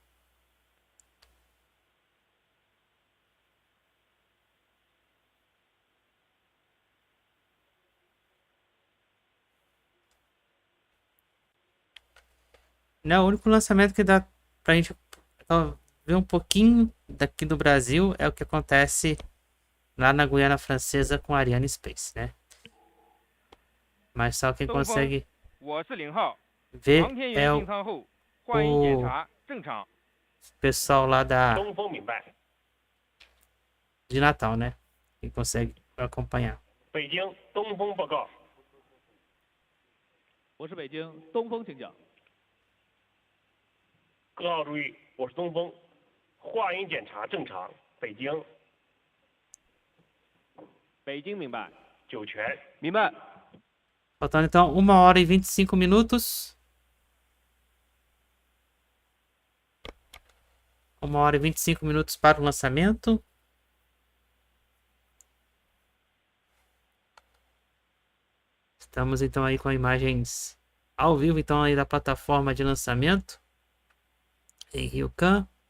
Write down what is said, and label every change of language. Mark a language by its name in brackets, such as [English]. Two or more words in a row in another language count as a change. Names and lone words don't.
[Portuguese] Não, o único lançamento que dá pra gente ver um pouquinho daqui do Brasil é o que acontece lá na Guiana Francesa com a Ariane Space, né? Mas só quem consegue ver é o pessoal lá de Natal, né? Quem consegue acompanhar. [Chinese] 北京东风报告。我是北京东风，请讲。各号注意，我是东风，话音检查正常，北京。北京明白。酒泉明白。 [Portuguese] Faltando então 1h25. 1h25 para o lançamento. Estamos então aí com imagens ao vivo então aí da plataforma de lançamento em Jiuquan.